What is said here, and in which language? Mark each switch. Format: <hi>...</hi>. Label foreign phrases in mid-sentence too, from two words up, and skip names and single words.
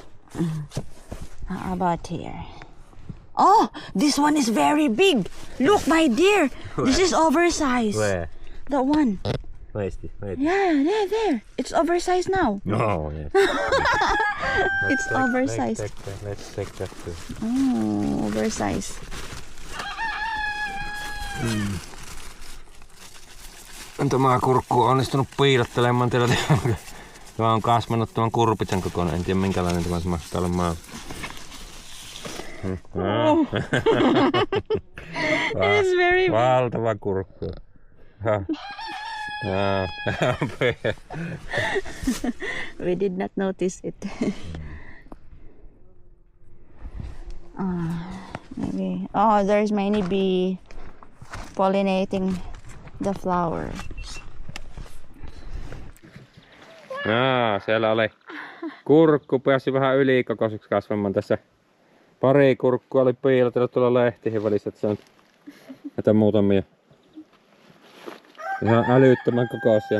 <en>How about here? Oh, this one is very big. Look, my dear. This is oversized. Where? That one. Where is this? Where is Yeah, there. It's oversized now. No, yes. It's oversized. Let's take that too. Oh, oversized.</en> <fi>Tämä kurkku on onnistunut piilottelemaan tällä. Tämä on kasvanut tuon kurpitsan kokonaan. En tiedä minkälainen tämä mahtaa olemaan.</fi> <en>It's very big.</en> <fi>Valtava kurkku.</fi> <en>We did not notice it. Maybe. Oh, there's many bee pollinating the flowers.</en> <fi>Siellä oli kurkku, pääsi vähän ylikokoiseksi kasvamaan tässä. Pari kurkkua oli piilotellut tuolla lehtien välissä, että se on näitä muutamia ihan älyttömän kokoisia.</fi>